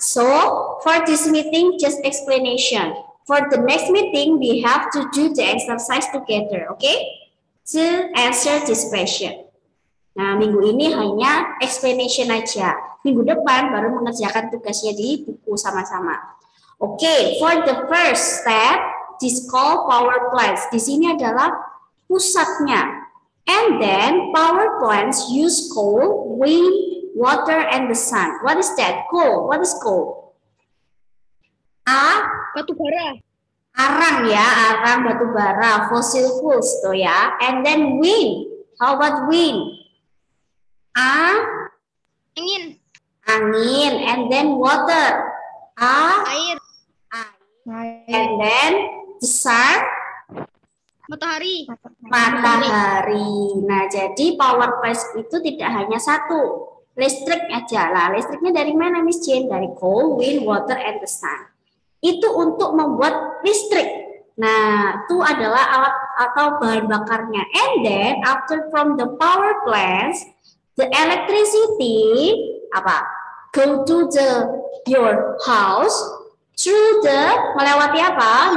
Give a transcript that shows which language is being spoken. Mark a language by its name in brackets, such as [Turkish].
[English] So, for this meeting, just explanation. For the next meeting, we have to do the exercise together, okay? To answer this question. [Indonesian] Nah, minggu ini hanya explanation aja. Minggu depan baru mengerjakan tugasnya di buku sama-sama. [English] Oke, for the first step, this called power plants. [Indonesian] Di sini adalah pusatnya. [English] And then power plants use coal, wind, water, and the sun. What is that? Coal. What is coal? [Indonesian] Batu bara. Arang ya, arang batu bara, fossil fuels tuh ya. [English] And then wind. How about wind? [Indonesian] Angin. Angin. [English] And then water. [Indonesian] Air. [English] And then the sun. [Indonesian] Matahari. Matahari. Nah, jadi power plants itu tidak hanya satu. Listrik aja lah. Listriknya dari mana, Miss Jane? Dari coal, wind, water, and the sun. Itu untuk membuat listrik. Nah, itu adalah alat atau bahan bakarnya. [English] And then after from the power plants, the electricity go to your house through the [Indonesian] melewati apa?